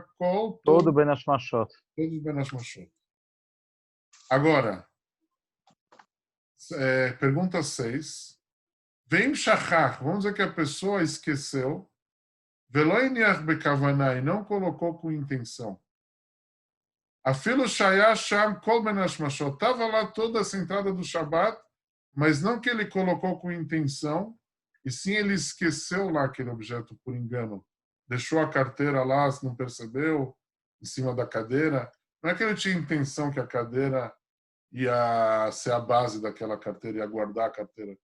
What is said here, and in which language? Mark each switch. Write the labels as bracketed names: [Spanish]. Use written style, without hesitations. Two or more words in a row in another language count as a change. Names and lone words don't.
[Hebrew] todo בין השמשות. [Portuguese] Todo [Hebrew] בין השמשות. [Portuguese] Agora, pergunta 6. [Hebrew] ואם שכח, [Portuguese] vamos dizer que a pessoa esqueceu, [Hebrew] ולא הניח בכוונה, [Portuguese] e não colocou com intenção. [Hebrew] אפילו שהיה שם כל בין השמשות, [Portuguese] estava lá toda essa entrada do Shabat, mas não que ele colocou com intenção, e sim ele esqueceu lá aquele objeto por engano. Deixou a carteira lá, não percebeu, em cima da cadeira. Não é que ele tinha intenção que a cadeira ia ser a base daquela carteira, ia guardar a carteira.